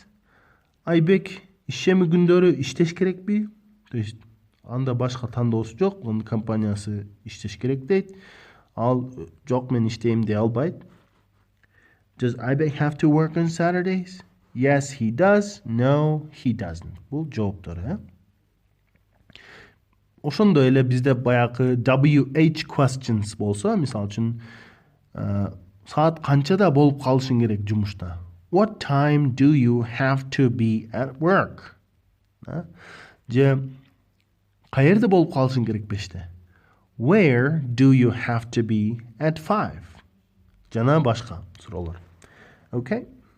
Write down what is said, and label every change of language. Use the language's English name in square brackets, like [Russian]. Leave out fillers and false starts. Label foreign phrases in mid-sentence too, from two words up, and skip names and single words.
[Kyrgyz] Айбек ишемби күндөрү иштеш керекпи? То есть, анда башка тандоосу жок, анын компаниясы иштеш керек дейт. Ал жок, мен иштейм дей албайт. [English] Does Айбек have to work on Saturdays? Yes, he does. No, he doesn't. [Kyrgyz] Бул жооптор, Ошондой эле бизде баягы [English] WH questions [Kyrgyz] болсо, мисалы үчүн, саат канчада болуп калышың керек жумушта? [English] What time do you have to be at work? [Kyrgyz] Же каерде болуп калышың керек 5-те? [English] Where do you have to be at 5? [Kyrgyz] Жана башка суроолор. Okay?